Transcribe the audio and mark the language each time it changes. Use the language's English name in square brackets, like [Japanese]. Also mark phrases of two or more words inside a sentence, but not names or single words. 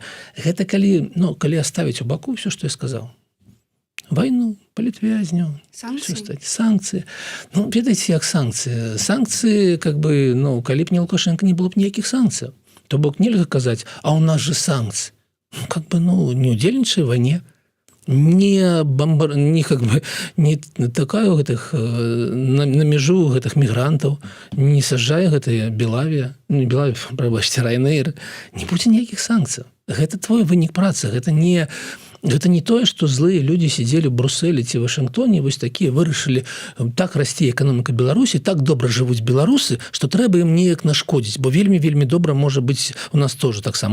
[Belarusian] Гэта калі аставіць у баку ўсё, што я сказаў. Вайну, палітвязняў, санкцыі. Ну, ведаеце, як санкцыі? Санкцыі, [Russian] как бы, [Belarusian] ну, калі б не Лукашенко, не было б ніякіх санкцыяў. То бок нельга казаць: а у нас же санкцыі. Ну, [Russian] как бы, [Belarusian] ну, не удзельнічай в вайне. Не такая гэтых на мяжу гэтых мігрантаў, не саджае гэтыя Белавія, прабачце, Ryanair, не будзе ніякіх санкцыяў. Гэта твой вынік працы, гэта не тое, што злыя людзі сидзелі ў Брусэлі ці Вашынгтоне, вось такія вырашылі: так расце эканоміка Беларусі, так добра жывуць беларусы, што трэба ім неяк нашкодзіць, бо вельмі добра можа быць у нас тоже таксама.